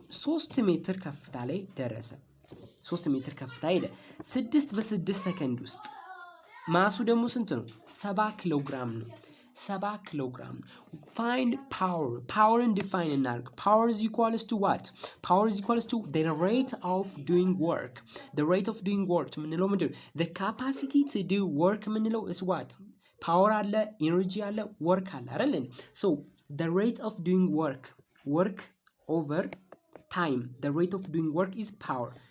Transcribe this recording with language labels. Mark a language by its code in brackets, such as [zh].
[am] 3 ሜትር ከፍታ ላይ ደረሰ። 3 ሜትር ከፍታ ሄደ 6 በ6 ሰከንድ ውስጥ። ማሱ ደግሞ ስንት ነው? 7 ኪሎ ግራም ነው። 7 ኪሎ ግራም። ፋይንድ ፓወርን ዲፋይን እናድርግ። ፓወር [en] is equals to what? Power is equals to the rate of doing work. The rate of doing work [am] ምንለው ምንድን ነው? [en] The capacity to do work ምንለው is what? [am] ፓወር አለ፣ ኢነርጂ አለ፣ ወርክ አለ አይደል? [en] So the rate of doing work over time. The rate of doing work is power.